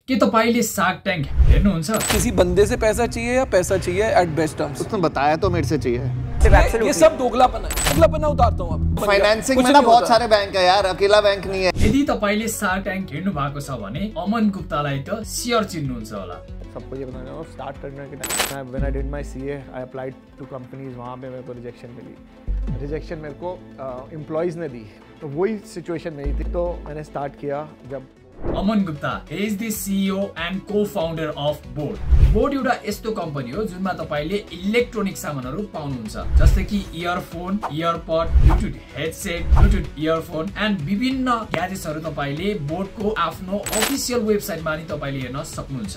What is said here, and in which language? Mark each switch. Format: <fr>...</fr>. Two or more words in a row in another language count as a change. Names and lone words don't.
<ne>के तपाईले शार्क टैंक हेर्नुहुन्छ?</ne> <hi>किसी बंदे से पैसा चाहिए या पैसा चाहिए</hi> <en>at best terms?</en> <hi>उसने बताया तो मेरे से चाहिए। ये सब दोगलापन है। दोगलापन उतारता हूं अब। फाइनेंसिंग में ना बहुत सारे बैंक है यार, अकेला बैंक नहीं है।</hi> <ne>यदि तपाईले शार्क टैंक हेर्नु भएको छ भने अमन गुप्तालाई त सियर चिन्नुहुन्छ होला।</ne> <hi>सबको ये बताना है स्टार्ट करने के टाइम</hi> <en>when I did my CA I applied to companies,</en> <hi>वहाँ पे मेरे को रिजेक्शन मिली। रिजेक्शन मेरे को एम्प्लॉइज ने दी, तो वही सिचुएशन मेरी थी। तो मैंने स्टार्ट किया जब</hi> <en>Aman Gupta is the CEO and co-founder of boAt.</en> <ne>बोAt एउटा यस्तो कम्पनी हो जुनमा तपाईले इलेक्ट्रोनिक सामानहरु पाउनुहुन्छ, जस्तै कि</ne> <en>earphone, earpod, Bluetooth headset, Bluetooth earphone and</en> <ne>विभिन्न ग्याजेट्सहरु तपाईले बोAt को आफ्नो अफिसियल वेबसाइटमा नि तपाईले हेर्न सक्नुहुन्छ।</ne>